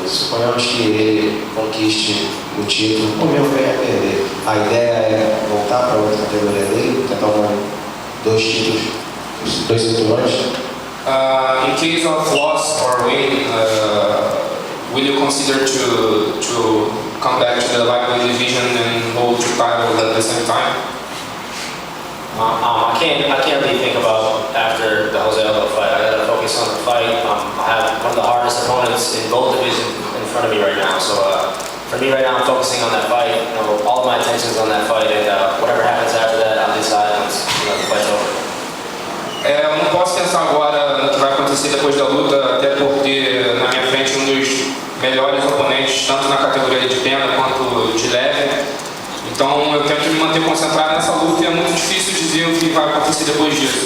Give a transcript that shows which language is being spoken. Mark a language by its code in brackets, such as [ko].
[pt] Suponhamos que ele conquiste o título, o meu ganho é perder. A ideia é voltar para outra categoria dele, tentar dois títulos, dois cinturões. [en] In case of loss or win, will you consider to come back to the lightweight division and hold two titles at the same time? I can't really think about after the Jose Aldo fight. I gotta focus on the fight. I have one of the hardest opponents in both divisions in front of me right now. So for me right now, I'm focusing on that fight. All of my attention is on that fight, and whatever happens after that, I'll decide once the fight's over. [pt] Eu não posso pensar agora no que vai acontecer depois da luta, até por ter na minha frente um dos melhores oponentes, tanto na categoria de pena quanto de leve. Então eu tento me manter concentrado nessa luta e é muito difícil dizer o que vai acontecer depois disso.